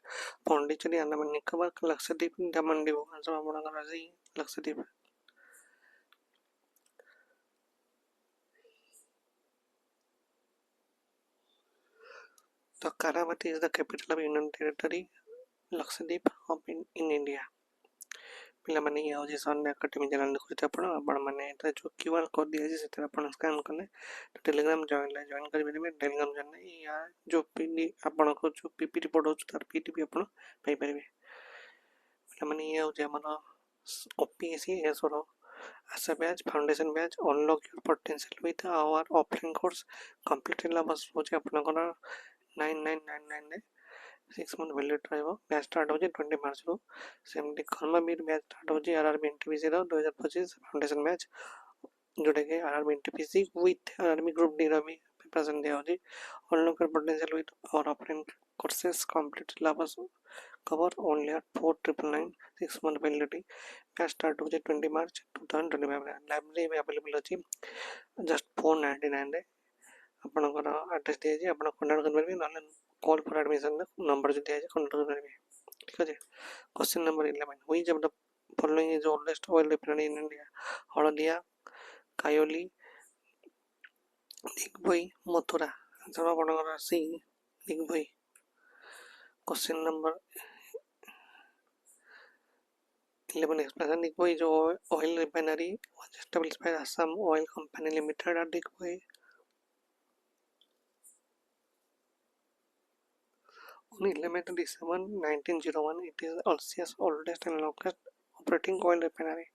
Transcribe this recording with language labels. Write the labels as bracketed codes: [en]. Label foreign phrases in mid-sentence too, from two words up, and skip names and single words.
[en] Pondicherry, Andaman Nicobar, Lakshadweep, Daman Diu. Answer आपनकर C. Lakshadweep. The Karavati is the capital of Union Territory Lakshadweep of in India. [or] ପିଲାମାନେ ଇଏ ହେଉଛି ସନ୍ ଏକାଡେମୀ ଚ୍ୟାନେଲ୍ ଦେଖୁଛନ୍ତି ଆପଣମାନେ ଏଥିରେ ଯେଉଁ QR କୋଡ଼୍ ଦିଆଯାଇଛି ସେଥିରେ ଆପଣ ସ୍କାନ୍ କଲେ ଟେଲିଗ୍ରାମ ଜଏନ୍ କରିପାରିବେ। ଟେଲିଗ୍ରାମ ଜଏନ୍ ୟା ଯେଉଁ ଆପଣଙ୍କୁ ଯେଉଁ PPT ପଢ଼ାଉଛି ତାର PPT ଆପଣ ପାଇପାରିବେ। ପିଲାମାନେ ଇଏ ହେଉଛି ଆମର OPSC ଏସର ଆଶା [en] batch foundation batch unlock your potential with our offline course complete [or] ହେଲା ବସ୍ ହେଉଛି ଆପଣଙ୍କର 9999ରେ [en] 6 month valid [or] ରହିବ। [en] batch start [or] ହେଉଛି 20 ମାର୍ଚ୍ଚରୁ। ସେମିତି କର୍ମବୀର [en] batch start [or] ହେଉଛି ଆରଆରବି ଏନଟିପିସିର 2025 [en] foundation batch [or] ଯେଉଁଟାକି ଆରଆରବି ଏନଟିପିସି ୱିଥ୍ ଆରଆରବି ଗ୍ରୁପ୍ ଡିର ବି ପ୍ରିପାରେସନ୍ ଦିଆହେଉଛି। [en] unlock your potential with our offline courses complete syllabus cover only at 4999 6 month validity। batch start [or] ହେଉଛି 20 ମାର୍ଚ୍ଚ 2025ରେ। ଲାଇବ୍ରେରୀ ବି ଆଭେଲେବଲ୍ ଅଛି ଜଷ୍ଟ 499ରେ। ଆପଣଙ୍କର ଆଡ୍ରେସ୍ ଦିଆଯାଇଛି, ଆପଣ କଣ୍ଟାକ୍ଟ କରିପାରିବେ, ନହେଲେ [en] call for admission number [or] ଯଦି ଦିଆଯାଇଛି କଣ୍ଟାକ୍ଟ କରିପାରିବେ। ଠିକ୍ ଅଛି। [en] question number [or] 11. [en] Which of the following is the oldest oil refinery in India? [or] ହଳଦିଆ, କାୟୋଲି, ଦିଗ୍ଭୋଇ, ମଥୁରା। ଆନ୍ସର ଆପଣଙ୍କର C. ଦିଗ୍ଭୋଇ। [en] question number [or] 11. [en] Explanation. Digboi is oil refinery was established by Assam Oil Company Limited at Digboi. On 11th December 1901, it is Asia's oldest and longest operating oil refinery.